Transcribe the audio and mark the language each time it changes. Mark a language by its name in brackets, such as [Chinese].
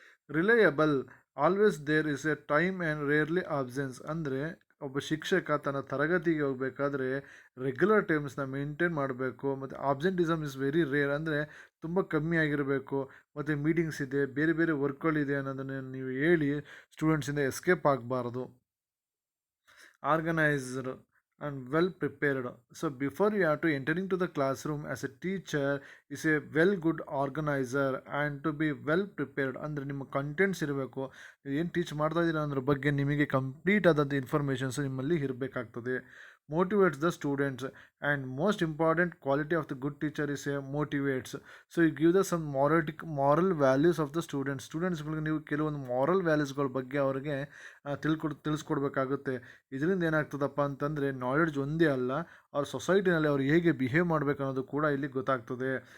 [English] reliable, always there is a time and rarely absence, [Kannada] ಅಂದರೆ ಒಬ್ಬ ಶಿಕ್ಷಕ ತನ್ನ ತರಗತಿಗೆ ಹೋಗಬೇಕಾದ್ರೆ ರೆಗ್ಯುಲರ್ ಟೈಮ್ಸ್ನ ಮೇಂಟೈನ್ ಮಾಡಬೇಕು, ಮತ್ತು [English] absenteeism is very rare, [Kannada] ಅಂದರೆ ತುಂಬ ಕಮ್ಮಿ ಆಗಿರಬೇಕು, ಮತ್ತು ಮೀಟಿಂಗ್ಸ್ ಇದೆ, ಬೇರೆ ಬೇರೆ ವರ್ಕ್ಗಳಿದೆ ಅನ್ನೋದನ್ನು ನೀವು ಹೇಳಿ ಸ್ಟೂಡೆಂಟ್ಸಿಂದ ಎಸ್ಕೇಪ್ ಆಗಬಾರ್ದು. [English] Organised and well prepared. So before you have to entering to the classroom as a teacher is a well good organizer and to be well prepared, [Kannada] ಅಂದರೆ ನಿಮ್ಮ ಕಂಟೆಂಟ್ಸ್ ಇರಬೇಕು, ಏನು ಟೀಚ್ ಮಾಡ್ತಾ ಇದ್ದೀರಾ ಅನ್ನೋದ್ರ ಬಗ್ಗೆ ನಿಮಗೆ ಕಂಪ್ಲೀಟ್ ಆದಂಥ ಇನ್ಫಾರ್ಮೇಷನ್ಸ್ ನಿಮ್ಮಲ್ಲಿ ಇರಬೇಕಾಗ್ತದೆ. [English] Motivates the students, and most important quality of the good teacher is a motivates. So you give the some moral values of the [Kannada] ಸ್ಟೂಡೆಂಟ್ಸ್ಗಳಿಗೆ ನೀವು ಕೆಲವೊಂದು ಮಾರಲ್ ವ್ಯಾಲ್ಯೂಸ್ಗಳ ಬಗ್ಗೆ ಅವರಿಗೆ ತಿಳಿಸ್ಕೊಡ್ಬೇಕಾಗುತ್ತೆ. ಇದರಿಂದ ಏನಾಗ್ತದಪ್ಪ ಅಂತಂದರೆ ನಾಲೆಡ್ಜ್ ಒಂದೇ ಅಲ್ಲ, ಅವ್ರ ಸೊಸೈಟಿನಲ್ಲಿ ಅವ್ರು ಹೇಗೆ ಬಿಹೇವ್ ಮಾಡಬೇಕು ಅನ್ನೋದು ಕೂಡ ಇಲ್ಲಿ ಗೊತ್ತಾಗ್ತದೆ.